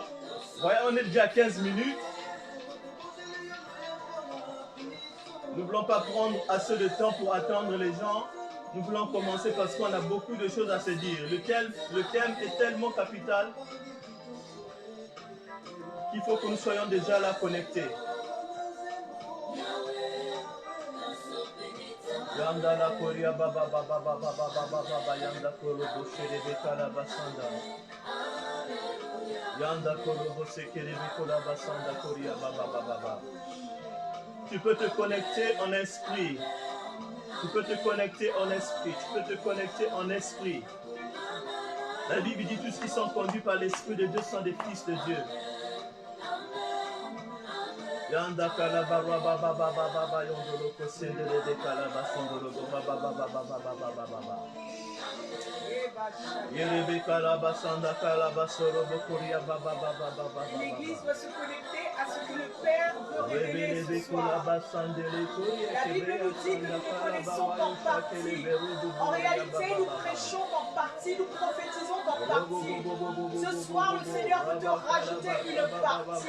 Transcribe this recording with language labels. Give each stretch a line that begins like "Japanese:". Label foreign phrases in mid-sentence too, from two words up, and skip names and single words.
French: Voyez, on est déjà à 15 minutes. Nous ne voulons pas prendre assez de temps pour attendre les gens. Nous voulons commencer parce qu'on a beaucoup de choses à se dire. Le thème est tellement capital qu'il faut que nous soyons déjà là connectés. Yanda la koria baba baba baba baba baba yanda kolo boshede bekala basanda. Yanda kolo bosekere bekola basanda koria baba baba baba. Tu peux te connecter en esprit. Tu peux te connecter en esprit. Tu peux te connecter en esprit. La Bible dit tous qui sont conduits par l'Esprit de Dieu sont des fils de Dieu. Yanda kalaba baba baba baba yondolo kosendele de kalaba sondolo baba baba baba baba baba. Yerebe kalaba sanda kalaba soro bokuria baba baba baba. L'Église doit se connecter à ce que le Père veut révéler ce soir. La Bible nous dit que nous ne connaissons qu'en partie. En réalité, nous prêchons qu'en partie, nous prophétisons qu'en partie. Ce soir, le Seigneur veut te rajouter une partie.